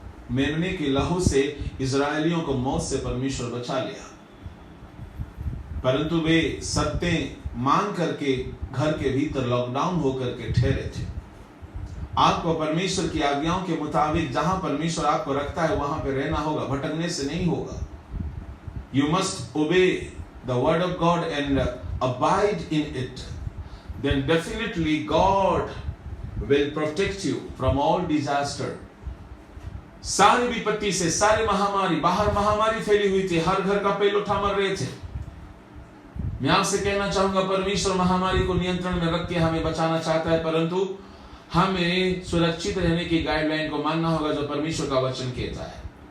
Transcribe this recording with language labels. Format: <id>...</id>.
<hi>मेमने के लहू से इजरायलियों को मौत से परमेश्वर बचा लिया, परंतु वे शर्तें मान करके घर के भीतर लॉकडाउन होकर के ठहरे थे। आपको परमेश्वर की आज्ञाओं के मुताबिक जहां परमेश्वर आपको रखता है वहां पे रहना होगा, भटकने से नहीं होगा।</hi> <en>You must obey the word of God and abide in it. Then definitely God will protect you from all disaster.</en> <hi>सारी विपत्ति से, सारी महामारी, बाहर महामारी फैली हुई थी, हर घर का पहलोठा मर रहे थे। मैं आपसे कहना चाहूंगा, परमेश्वर महामारी को नियंत्रण में रख के हमें बचाना चाहता है, परंतु हमें सुरक्षित रहने की गाइडलाइन को मानना होगा जो परमेश्वर का वचन कहता है।</hi>